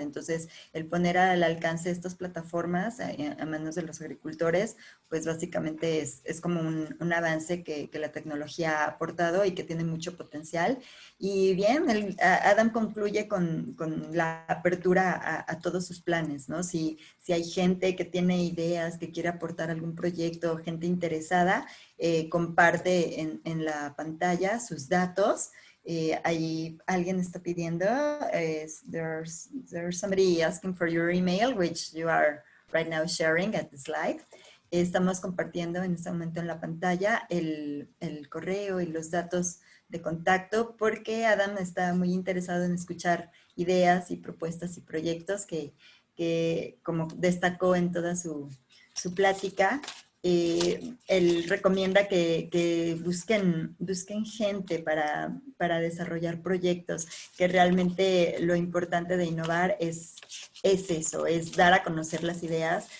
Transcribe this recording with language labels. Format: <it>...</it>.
<es>Entonces, el poner al alcance estas plataformas a manos de los agricultores, pues básicamente es como un avance que la tecnología ha aportado y que tiene mucho potencial. Y bien, Adam concluye con la apertura a todos sus planes, ¿no? Si hay gente que tiene ideas, que quiere aportar algún proyecto, gente interesada, comparte en la pantalla sus datos. Ahí alguien está pidiendo,</es> <en>there's somebody asking for your email, which you are right now sharing at the slide.</en> <es>Estamos compartiendo en este momento en la pantalla el correo y los datos de contacto porque Adam está muy interesado en escuchar ideas y propuestas y proyectos que como destacó en toda su plática, él recomienda que busquen gente para desarrollar proyectos, que realmente lo importante de innovar es eso, es dar a conocer las ideas.</es>